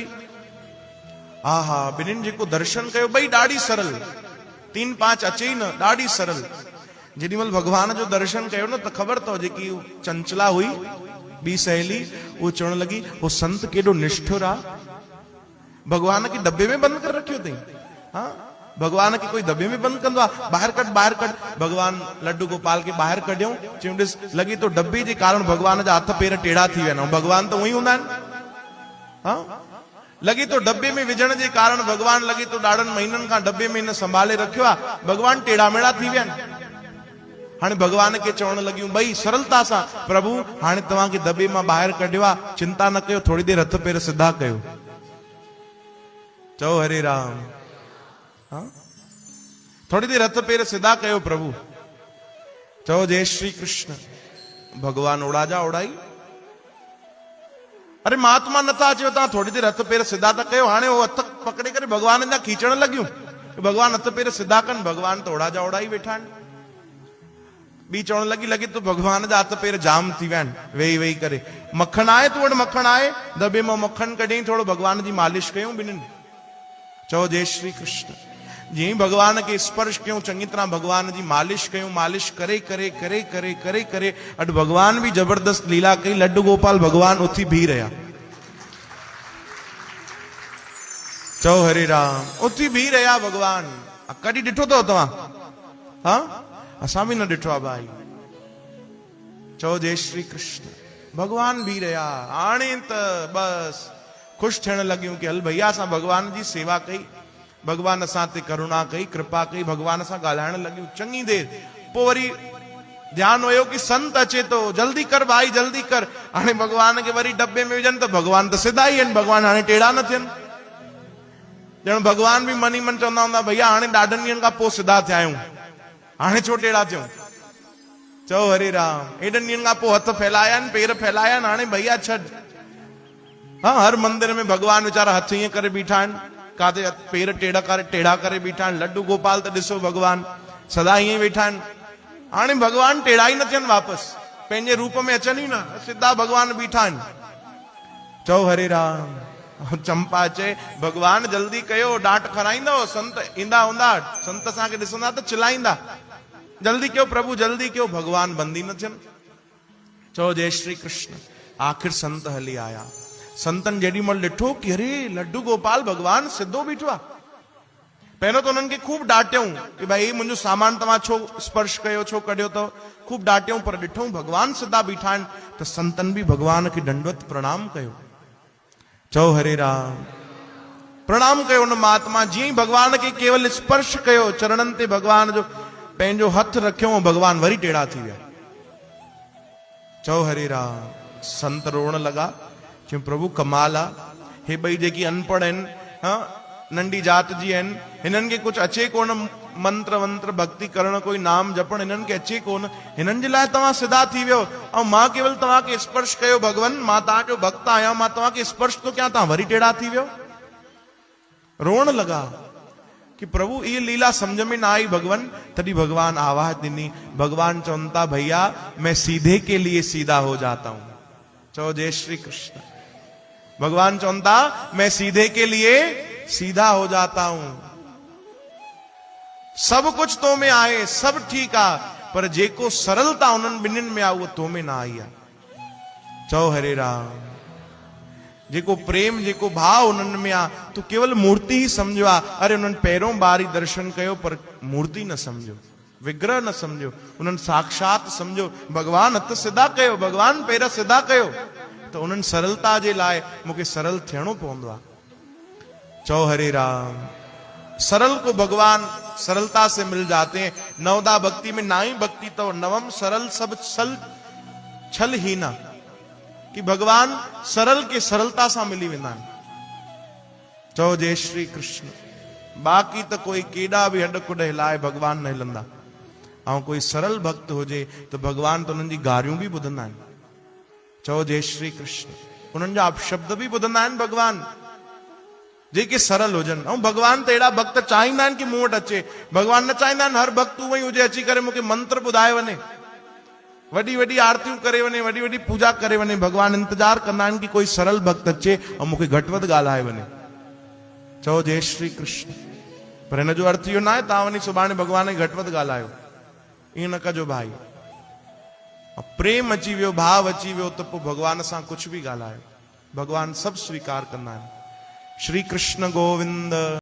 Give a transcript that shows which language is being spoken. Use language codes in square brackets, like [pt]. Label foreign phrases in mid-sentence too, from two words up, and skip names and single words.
[sd] हा हा, ॿिन्हिनि जेको दर्शन कयो, ॿई ॾाढी सरल, 3-5 अचे ई न, ॾाढी सरल। जेॾीमहिल भगवान जो दर्शन कयो न त ख़बर अथव, जेकी चंचला हुई ॿी सहेली, उहो चवण लॻी उहो संत केॾो निष्ठुर आहे, भगवान खे दॿे में बंदि करे रखियो अथई। हा, भगवान खे कोई दॿे में बंदि कंदो आहे? ॿाहिरि कढ, ॿाहिरि कढ। भगवान लड्डू गोपाल खे ॿाहिरि कढियऊं। चयूं ॾिस, लॻे तो डॿे जे कारण भगवान जा हथ पेर टेढ़ा थी विया आहिनि। भगवान त उहे ई हूंदा आहिनि। हा, लॻे तो डब्बे में विझण जे कारण भगवान, लॻे तो ॾाढनि महीननि खां डब्बे में हिन संभाले रखियो आहे, भगवान टेढ़ा मेढ़ा थी विया आहिनि। हाणे भगवान खे चवण लॻियूं ॿई सरलता सां, प्रभु हाणे तव्हांखे दॿे मां ॿाहिरि कढियो आहे, चिंता न कयो, थोड़ी देरि हथ पेर सिधा कयो। चओ हरे राम। हा, थोड़ी देरि हथ पेर सिधा कयो प्रभु। चओ जय श्री कृष्ण। भगवान ओड़ा जा ओड़ाई। अरे महात्मा नथा अचो, तव्हां थोड़ी देरि हथ पेर सिधा था कयो। हाणे उहो हथ पकड़े करे भगवान जा खींचण लॻियूं, भगवान हथ पेर सिधा कनि। भगवान त ओड़ा जा ओड़ा ई वेठा आहिनि। ॿी चवण लॻी तो भगवान जा हथ पेर जाम थी विया आहिनि वेही वेही करे। मक्खन आहे तूं वटि? मक्खन आहे? दॿे मां मक्खन कढियईं, थोरो भगवान जी मालिश कयूं ॿिन्हिनि। चओ जय श्री कृष्ण। जीअं भगवान खे स्पर्श कयूं, चङी तरह भगवान जी मालिश कयूं। मालिश करे करे करे करे करे करे अॼु भगवान बि जबरदस्त लीला कई। लड्डू गोपाल भगवान उथी बीह रहिया। चओ हरे राम। उथी बीह रहिया भगवान। कॾहिं ॾिठो अथव तव्हां? हा, असां बि न ॾिठो आहे भाई। चओ जय श्री कृष्ण। भगवान बीह रहिया। हाणे त बस ख़ुशि थियण लॻियूं कि हल भैया असां भगवान जी सेवा कई, भगवान असां ते करुणा कई, कृपा कई। भगवान सां ॻाल्हाइण लॻियूं चङी देरि। पोइ वरी ध्यानु हुयो कि संत अचे तो, जल्दी कर भाई जल्दी कर। हाणे भगवान खे वरी डब्बे में विझनि त भगवान त सिधा ई आहिनि, भगवान हाणे टेढ़ा न थियनि। ॼण भगवान बि मन ई मन चवंदा हूंदा, भैया हाणे ॾाढनि ॾींहंनि खां पोइ सिधा थिया आहियूं, हाणे छो टेढ़ा थियूं? चओ हरे राम। हेॾनि ॾींहंनि खां पोइ हथ फैलाया आहिनि, पेर फैलाया आहिनि, हाणे भैया छॾ। हाँ, हर मंदिर में भगवान वीचारा हथ ईअं करे बीठा आहिनि, काथे पेर टेढ़ा करे बीठा आहिनि। लड्डू गोपाल त ॾिसो भगवान सदा ईअं वेठा आहिनि। हाणे भगवान टेढ़ा ई न थियनि, वापसि पंहिंजे रूप में अचनि ई न, सिधा भगवान बीठा आहिनि। चओ हरे राम। चंपा चए भगवान जल्दी कयो, डांट खाराईंदो, संत ईंदा हूंदा, संत असांखे ॾिसंदा त चिल्लाईंदा। जल्दी कयो प्रभु जल्दी कयो। भगवान बंदी न थियनि। चओ जय श्री कृष्ण। आखिर संत हली आया। संतन जेडी मल ॾिठो कि अरे लड्डू गोपाल भगवान सिद्धो बीठो आहे। पहिरियों तो उन्हनि खे खूब डांटियूं कि भाई मुंहिंजो सामान तव्हां छो स्पर्श कयो, छो कढियो अथव, खूब डांटियूं, पर ॾिठूं भगवान सिधा बीठा आहिनि त संतन बि भगवान खे दंडवत प्रणाम कयो। चओ हरे राम। प्रणाम कयो उन महात्मा। जीअं ई भगवान खे केवल स्पर्श कयो, चरणनि ते भगवान जो पंहिंजो हथ रखियो, भगवान वरी टेढ़ा थी विया। चओ हरे राम। संत रोअण लॻा, चयूं प्रभु कमाल आहे, हे ॿई जेकी अनपढ़ आहिनि, नंढी जात जी आहिनि, हिननि खे कुझु अचे कोन, मंत्र वंत्र भक्ति करण, कोई नाम जपण हिननि खे अचे कोन, हिननि जे लाइ तव्हां सिधा थी वियो, ऐं मां केवल तव्हांखे स्पर्श कयो भगवान, मां तव्हांजो भक्त आहियां, मां तव्हांखे स्पर्श थो कयां, तव्हां वरी टेढ़ा थी वियो। रोअण लॻा कि [hi] प्रभु ये लीला समझ में ना आई भगवान। [sd] तभी भगवान आवाज दिनी। भगवान चौंता [hi] भैया मैं सीधे के लिए सीधा हो जाता हूं। [sd] चो जय श्री कृष्ण। भगवान चौंता [hi] मैं सीधे के लिए सीधा हो जाता हूं। [sd] सब कुछ तो में आए, सब ठीक आ, पर जेको सरलता उन्हनि ॿिन्हिनि में आ उहो तो में ना आई आ। चओ हरे राम। जेको प्रेम, जेको भाव उन्हनि में आ, तो केवल मूर्ति ही समझो आ। अरे उन्हनि पहिरों बार ही दर्शन कयो, पर मूर्ति न समझो, विग्रह न समझो, उन्हनि साक्षात समझो। भगवान हथ सिधा कयो, भगवान पेर सिधा कयो, तो उन्हनि सरलता जे लाइ मूंखे सरल थियणो पवंदो आ। चओ हरे राम। [hi] सरल को भगवान सरलता से मिल जाते हैं। नवदा भक्ति में नाई भक्ति तो नवम सरल सब छल ही ना, [sd] कि भगवान सरल के सरलता सा मिली वेंदा आहिनि। चओ जय श्री कृष्ण। बाक़ी तो कोई केॾा बि हॾ कुॾ हिलाए भगवान न हिलंदा, ऐं कोई सरल भक्त हुजे तो भगवान तो उन्हनि जी गारियूं बि ॿुधंदा आहिनि। चओ जय श्री कृष्ण। उन्हनि जा अपशब्द बि ॿुधंदा आहिनि भगवान, जेके सरल हुजनि। ऐं भगवान त अहिड़ा भक्त चाहींदा आहिनि कि मूं वटि अचे। भगवान न चाहींदा आहिनि हर भक्त उहो ई हुजे, अची करे मूंखे मंत्र ॿुधाए वञे, वॾी वॾी आरतियूं करे वञे, वॾी वॾी पूजा करे वञे। भगवान इंतजार कंदा आहिनि कि कोई सरल भक्त अचे ऐं मूंखे घटि वधि ॻाल्हाए वञे। चओ जय श्री कृष्ण। पर हिन जो अर्थ इहो न आहे तव्हां वञी सुभाणे भगवान खे घटि वधि ॻाल्हायो, ईअं न कजो भाई। प्रेम अची वियो, भाव अची वियो, त पोइ भगवान सां कुझु बि ॻाल्हायो, भगवान सभु स्वीकार कंदा आहिनि। श्री कृष्ण गोविंद।